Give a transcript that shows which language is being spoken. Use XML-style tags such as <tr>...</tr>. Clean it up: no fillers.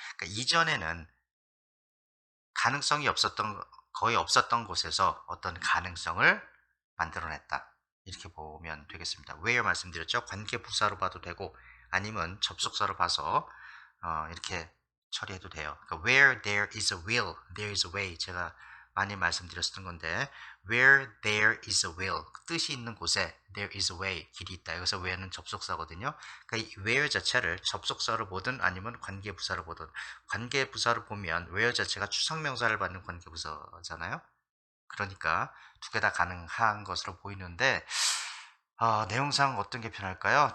<ko>그러니까 이전에는 가능성이 없었던, 거의 없었던 곳에서 어떤 가능성을 만들어냈다, 이렇게 보면 되겠습니다. where 말씀드렸죠. 관계부사로 봐도 되고 아니면 접속사로 봐서 이렇게 처리해도 돼요. 그러니까</ko> <en>where there is a will, there is a way,</en> <ko>제가 많이 말씀드렸던 건데,</ko> <en>where there is a will,</en> <ko>뜻이 있는 곳에</ko> <en>there is a way,</en> <ko>길이 있다. 여기서 where는 접속사거든요. 그러니까 이 where 자체를 접속사로 보든 아니면 관계부사로 보든, 관계부사로 보면 where 자체가 추상명사를 받는 관계부사잖아요. 그러니까 두 개 다 가능한 것으로 보이는데, 내용상 어떤 게 편할까요?</ko>